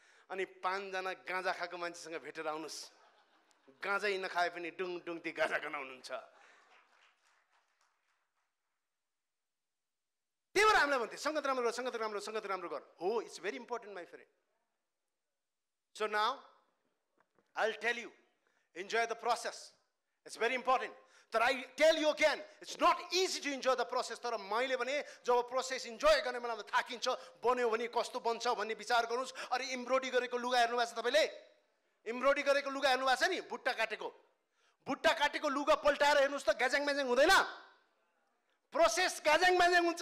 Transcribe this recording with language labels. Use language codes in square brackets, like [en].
[ne] अनि 5 जना गाँजा खाएको मान्छेसँग भेटेर आउनुस्, गाँजै नखाए पनि डुङ डुङ ती गाँजा गनाउनुहुन्छ। त्यही भएर हामीलाई भन्थे संगत राम्रो गर, संगत राम्रो, संगत राम्रो गर। [en] हो, it's very important my friend. So now I will tell you, enjoy the process. It's very important. But I tell you again, it's not easy to enjoy the process. [ne] तर मैले भने जब प्रोसेस इन्जोय गर्ने बेलामा थाकिन्छ, बन्यो भने कस्तो बन्छ भन्ने विचार गर्नुस्। अरे एम्ब्रोइडरी गरेको लुगा हेर्नु भएको छ तपाईले? एम्ब्रोइडरी गरेको लुगा हेर्नु भएको छ नि? बुट्टा काटेको लुगा पल्टाएर हेर्नुस् त ग्याजाङ म्याजाङ हुँदैन? प्रोसेस ग्याजाङ म्याजाङ हुन्छ।